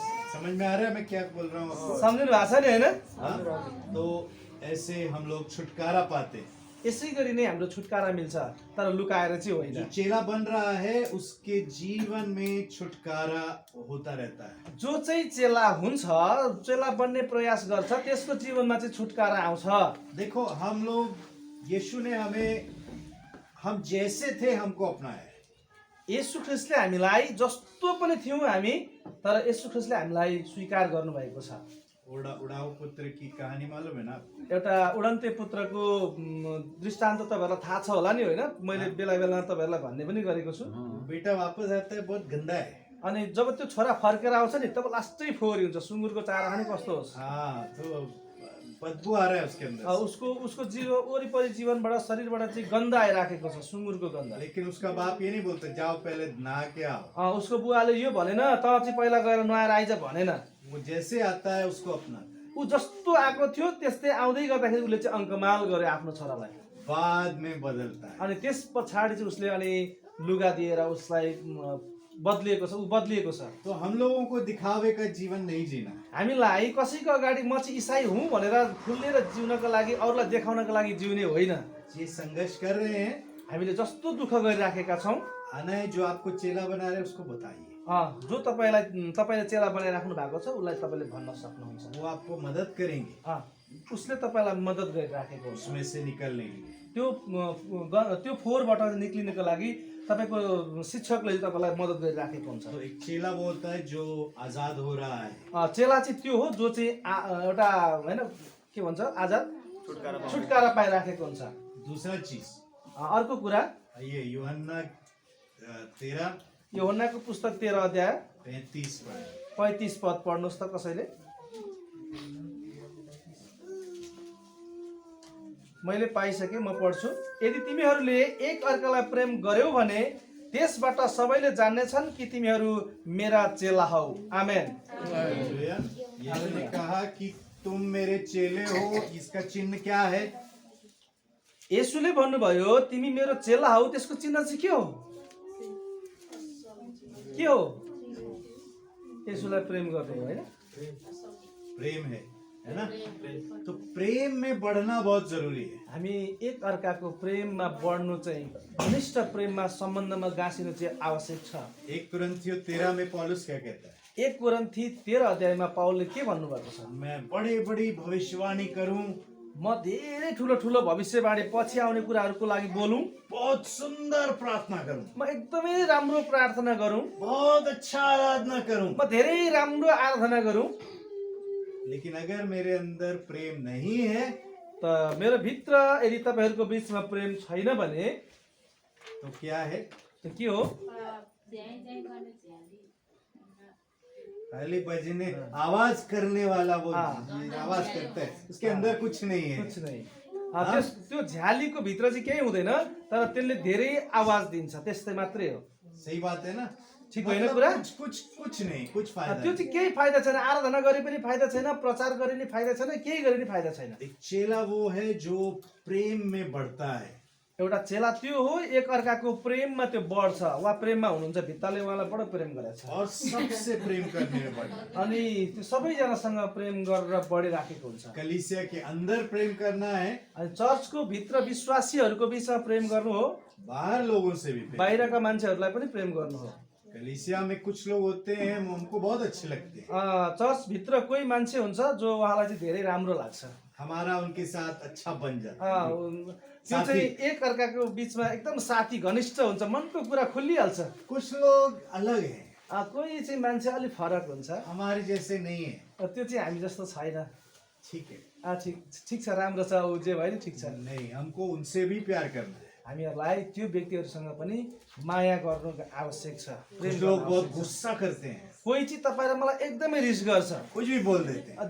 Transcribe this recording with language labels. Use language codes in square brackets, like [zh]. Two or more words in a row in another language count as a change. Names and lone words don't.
[hi] समझ में आ रहा है मैं क्या बोल रहा हूँ? [ne] सम्झिनु भएको छ नि, होइन? [hi] तो ऐसे हम लोग छुटकारा पाते, [ne] यसै गरी नै हाम्रो छुटकारा मिल्छ, तर लुकाएर चाहिँ होइन। [hi] जो चेला बन रहा है उसके जीवन में छुटकारा होता रहता है। [ne] जो चाहिँ चेला हुन्छ, चेला बन्ने प्रयास गर्छ, त्यसको जीवनमा चाहिँ छुटकारा आउँछ। [hi] देखो हम लोग, यीशु ने हम जैसे थे हमको अपनाया। [ne] येशू ख्रिस्टले हामीलाई जस्तो पनि थियौँ हामी, तर येशू ख्रिस्टले हामीलाई स्वीकार गर्नुभएको छ। [hi] उड़ाऊ पुत्र की कहानी मालूम है ना? [ne] एउटा उडन्ते पुत्रको दृष्टान्त तपाईँहरूलाई थाहा छ होला नि, होइन? मैले बेला बेला तपाईँहरूलाई भन्ने पनि गरेको छु। [hi] बेटा वापस आता है, बहुत गंदा है, [ne] अनि जब त्यो छोरा फर्केर आउँछ नि, तब लास्टै फोहोरी हुन्छ, सुँगुरको चारो खाने कस्तो होस्। [hi] तो बदबू आ रहा है उसके अंदर, [ne] उसको वरिपरि जीवनबाट, शरीरबाट चाहिँ गन्ध आइराखेको छ, सुँगुरको गन्ध। [hi] लेकिन उसका बाप ये नहीं बोलता जाओ पहले नहा के आओ। [ne] उसको बुवाले यो भनेन, त चाहिँ पहिला गएर नुहाएर आइज भनेन। [hi] वो जैसे आता है उसको अपना, [ne] ऊ जस्तो आएको थियो त्यस्तै आउँदै गर्दाखेरि उसले चाहिँ अङ्कमाल गर्यो आफ्नो छोरालाई, [hi] बाद में बदलता है। [ne] अनि त्यस पछाडि चाहिँ उसले अनि लुगा दिएर उसलाई बदलिएको छ, ऊ बदलिएको छ। [hi] तो हम लोगों को दिखावे का जीवन नहीं जीना, [ne] हामीलाई कसैको अगाडि म चाहिँ इसाई हुँ भनेर खुलेर जिउनको लागि, अरूलाई देखाउनको लागि जिउने होइन। [hi] ये संघर्ष कर रहे हैं, [ne] हामीले जस्तो दुःख गरिराखेका छौँ [hi] आना है जो आपको चेला बना रहे हैं उसको बताइए, [ne] जो तपाईँले चेला बनाइराख्नु भएको छ उसलाई तपाईँले भन्न सक्नुहुन्छ। [hi] वो आपको मदद करेंगे [ne] उसले तपाईँलाई मद्दत गरिराखेको हुन्छ। [hi] उसमें से निकलने के लिए। [ne] त्यो फोहोरबाट निक्लिनको लागि तपाईँको शिक्षकले तपाईँलाई मद्दत गरिराखेको हुन्छ। [hi] तो एक चेला वो होता है जो आजाद हो रहा है, [ne] चेला चाहिँ त्यो हो जो चाहिँ एउटा होइन के भन्छ आजाद छुटकारा पाइराखेको हुन्छ। [hi] दूसरा चीज [ne] अर्को कुरा [hi] ये यूहन्ना 13 [ne] यूहन्नाको पुस्तक 13 अध्याय 35 पद पढ्नुहोस् त कसैले। मैले पाइसकेँ, म पढ्छु। यदि तिमीहरूले एक अर्कालाई प्रेम गर्यौ भने त्यसबाट सबैले जान्नेछन् कि तिमीहरू मेरा चेला हौ। आमेन। [hi] यीशु ने कहा कि तुम मेरे चेले हो, इसका चिन्ह क्या है? [ne] येशूले भन्नुभयो तिमी मेरो चेला हौ, त्यसको चिन्ह चाहिँ के हो? के हो? येशूलाई प्रेम गर्ने हो हैन? [hi] प्रेम है ना? तो प्रेम में बढ़ना बहुत जरूरी है। [ne] हामी एक अर्काको प्रेममा बढ्नु चाहिँ घनिष्ठ प्रेममा सम्बन्धमा गाँसिनु चाहिँ आवश्यक छ। [hi] 1 कुरिन्थियों 13 में पौलुस क्या कहता है? [ne] 1 कोरिन्थी 13 अध्यायमा पाउलले के भन्नुभएको छ? [hi] मैं बड़ी बड़ी भविष्यवाणी करूं, [ne] म धेरै ठुलो ठुलो भविष्यवाणी पछि आउने कुराहरूको लागि बोलूं, [hi] बहुत सुंदर प्रार्थना करूं, [ne] म एकदमै राम्रो प्रार्थना गरौँ, [hi] बहुत अच्छा आराधना करूं, [ne] म धेरै राम्रो आराधना गरौँ, [hi] लेकिन अगर मेरे अंदर प्रेम नहीं है [ne] त मेरो भित्र यदि तपाईहरुको बीचमा प्रेम छैन भने [hi] तो क्या है? [ne] त के हो? [hi] पहले बजने आवाज करने वाला वो आवाज करता है, उसके अंदर कुछ नहीं है। कुछ नहीं। [ne] त्यो झ्यालीको भित्र चाहिँ केही हुँदैन, तर त्यसले धेरै आवाज दिन्छ, त्यस्तै मात्रै हो। [hi] सही बात है ना? [ne] ठीक होइन कुरा? [hi] कुछ नहीं, कुछ फायदा [ne] त्यो चाहिँ केही फाइदा छैन, आराधना गरे पनि फाइदा छैन, प्रचार गरे पनि फाइदा छैन, केही गरे पनि फाइदा छैन। [hi] एक चेला वो है जो प्रेम में बढ़ता है। [ne] एउटा चेला त्यो हो एक अर्काको प्रेममा त्यो बढ्छ, वा प्रेममा हुनुहुन्छ, भित्ताले उहाँलाई बडो प्रेम गरेछ [hi] और सबसे प्रेम करने में बढ़ता है। [ne] अनि त्यो सबैजनासँग प्रेम गरेर बढिराखेको हुन्छ। [hi] कलीसिया के अंदर प्रेम करना है, [ne] अनि चर्चको भित्र विश्वासीहरूको बीचमा प्रेम गर्नु हो, [hi] बाहर लोगों से भी प्रेम। [ne] बाहिरका मान्छेहरूलाई पनि प्रेम गर्नु हो। [hi] कलीसिया में कुछ लोग होते हैं उनको बहुत अच्छे लगते हैं, [ne] चर्च भित्र कोही मान्छे हुन्छ जो उहाँलाई चाहिँ धेरै राम्रो लाग्छ, [hi] हमारा उनके साथ अच्छा बन जाता है। [ne] त्यो चाहिँ एक अर्काको बीचमा एकदम साथी घनिष्ठ हुन्छ, मनको कुरा खुलिहाल्छ। [hi] कुछ लोग अलग हैं, [ne] कोही चाहिँ मान्छे अलिक फरक हुन्छ, [hi] हमारे जैसे नहीं है। [ne] त्यो चाहिँ हामी जस्तो छैन। [hi] ठीक है, [ne] ठिक छ, राम्रो छ, ऊ जे भयो नि ठिक छ। [hi] नहीं, हमको उनसे भी प्यार करना है। [ne] हामीहरूलाई त्यो व्यक्तिहरूसँग पनि माया गर्नु आवश्यक छ। [hi] कुछ लोग बहुत गुस्सा करते हैं, [ne] कोही चाहिँ तपाईँ र मलाई एकदमै रिस गर्छ, [hi] कुछ भी बोल देते हैं,